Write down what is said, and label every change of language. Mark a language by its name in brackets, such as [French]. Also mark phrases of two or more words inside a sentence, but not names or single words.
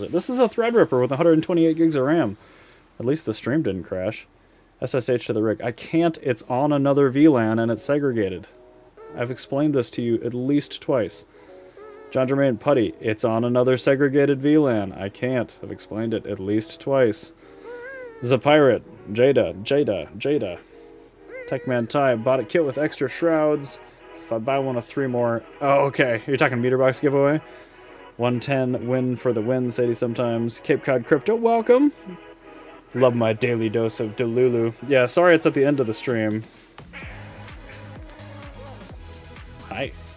[English] This is a Threadripper with 128 gigs of RAM. At least the stream didn't crash. SSH to the rig. I can't. It's on another VLAN and it's segregated. I've explained this to you at least twice. John Jermaine Putty. It's on another segregated VLAN. I can't. I've explained it at least twice. Zapirate. Jada. Techman Ty. Bought a kit with extra shrouds. So if I buy one of 3 more... Oh, okay. You're talking meter box giveaway? 110 win for the win, Sadie sometimes. Cape Cod Crypto, welcome. Love my daily dose of Delulu. Yeah, sorry it's at the end of the stream. Hi.